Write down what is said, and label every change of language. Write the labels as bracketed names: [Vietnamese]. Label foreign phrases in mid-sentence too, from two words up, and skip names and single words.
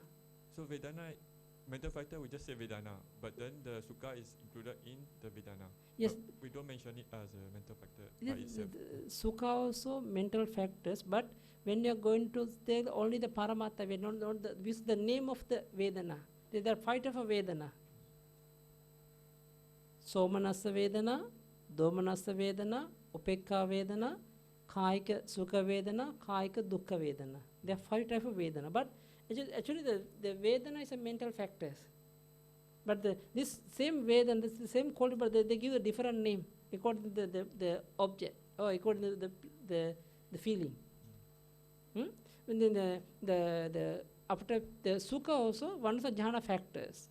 [English] So Vedana, mental factor, we just say Vedana, but then the Sukha is included in the Vedana. Yes. But we don't mention it as a mental factor Yes, by itself. Sukha also mental factors, but when you are going to take only the Paramattha, we don't know the name of the Vedana. There are 5 types of Vedana. [Pali] Somanassa Vedana, Domanassa Vedana, Upekka Vedana, Kāyika Sukha Vedana, Kāyika Dukkha Vedana. [English] There are 5 types of Vedana, but Actually the Vedana is a mental factors. But this same Vedana, this same quality, but they give a different name according to the object or according to the feeling. And then the after the Sukha also, one of the jhana factors.